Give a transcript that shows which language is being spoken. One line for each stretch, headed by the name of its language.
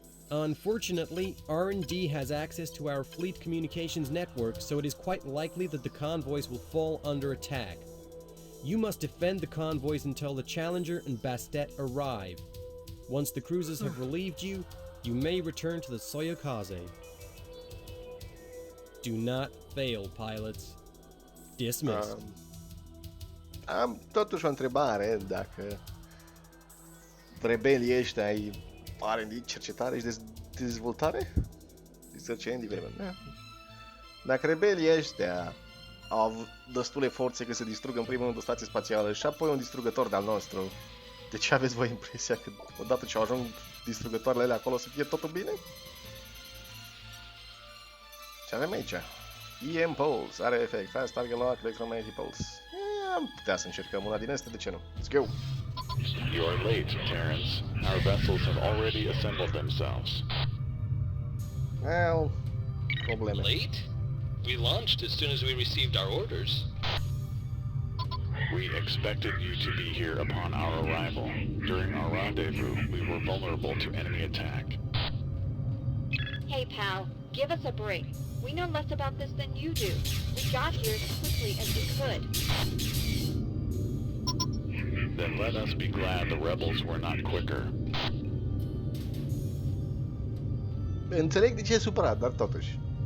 English: Unfortunately, R&D has access to our fleet communications network, so it is quite likely that the convoys will fall under attack. You must defend the convoys until the Challenger and Bastet arrive. Once the cruisers have relieved you, you may return to the Soyokoze. Do not fail, pilots. Dismissed.
Romanian: Am totuși o întrebare, dacă rebelii ăștia ai R&D, cercetare și dezvoltare?
English: Research and development.
Romanian: Dacă rebelii ăștia au avut destule forțe că se distrugă în primul rând o stație spațială și apoi un distrugător de-al nostru, de ce aveți voi impresia că odată ce au ajuns distrugătoarele alea acolo să fie totul bine? Ce avem aici? EM Pulse, are efect, Fast Target Lock, Electromagnetic Pulse. Am putea să încercăm una din astea, de ce nu?
English: Let's go! You are late, Terrence. Our vessels have already assembled themselves. Well,
Romanian: probleme.
English: Late? We launched as soon as we received our orders. We expected you to be here upon our arrival. During our rendezvous, we were vulnerable to enemy attack. Hey, pal, give us a break. We know less about this than you do. We got here as quickly as we could. Then let us be glad the rebels were not quicker.
Romanian: Înțeleg de ce e supărat, dar totuși.